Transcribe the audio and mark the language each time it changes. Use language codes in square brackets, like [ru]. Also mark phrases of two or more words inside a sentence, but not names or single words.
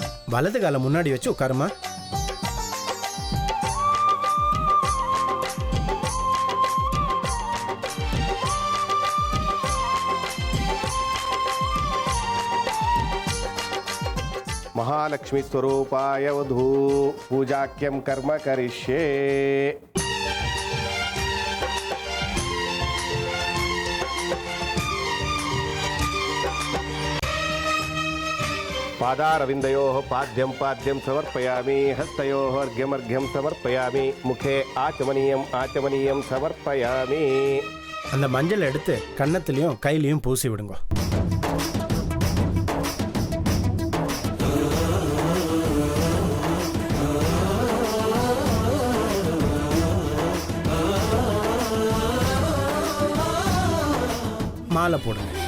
[ta] வலது காலை முன்னாடி வச்சு உட்காருமா. [sa] महालक्ष्मी स्वरूपाय वधू पूजाख्यम कर्म करिष्ये. पादारविन्दयोः पाद्यं पाद्यं समर्पयामि. हस्तयोः अर्घ्यमर्घ्यं समर्पयामि. मुखे आचमनीयं आचमनीयं समर्पयामि. [ta] அந்த மஞ்சள் எடுத்து கன்னத்திலையும் கையிலையும் பூசி விடுங்க. மாலை போடுங்க.